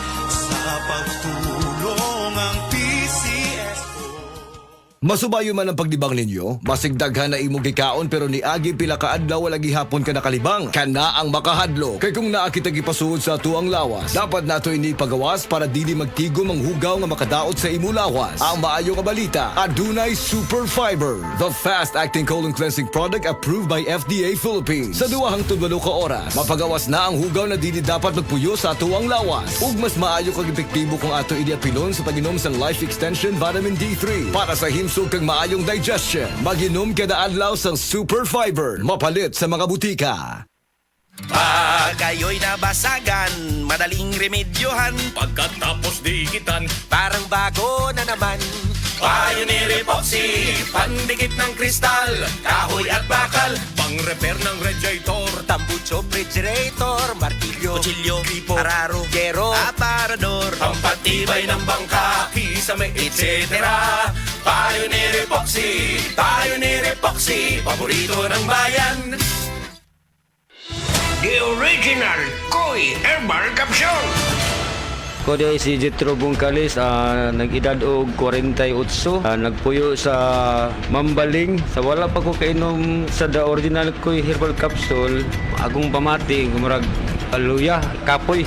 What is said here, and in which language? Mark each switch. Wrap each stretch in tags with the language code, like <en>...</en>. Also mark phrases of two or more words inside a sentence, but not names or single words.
<ceb>Masubayo man ang pagdibang ninyo, masigdaghan na imong gikaon pero ni agi pila ka adlaw wala gihapon ka nakalibang. Kana ang makahadlo. Kay kung naa kita gipasuod sa tuang lawas, dapat nato ini pagawas para dili magtigom ang hugaw nga makadaot sa imo lawas. Ang maayo nga balita, adunay Super Fiber,</ceb> <en>the fast-acting colon cleansing product approved by FDA Philippines.</en> <ceb>Sa 2 hangtod 8 ka oras, mapagawas na ang hugaw na dili dapat magpuyo sa tuang lawas. Ug mas maayo kag epektibo kung ato ini apilon sa pag-inom sa Life Extension Vitamin D3 para sa himsog kag maayong digestion. Mag-inom kada adlaw sang Super Fiber, mapalit sa mga butika.</ceb> <tl>Pag kayo'y nabasagan, madaling remedyohan. Pagkatapos dikitan, Parang bago na naman. Pioneer Epoxy, pandikit ng kristal, kahoy at bakal, pang-repair ng radiator, Tambucho, refrigerator, martilyo, kutsilyo, gripo, araro, gero, aparador. pampatibay ng bangka, kisame, etc. Pioneer Epoxy, paborito ng bayan.</tl> <en>The original Koi Herbal Capsule.</en> <ceb>Ko di si Jetro Bungkalis, nag-edad og 48, nagpuyo sa Mambaling. Sa wala pa ko kainom sa the original Koi Herbal Capsule, agong pamati, gumurag aluya, kapoy.</ceb>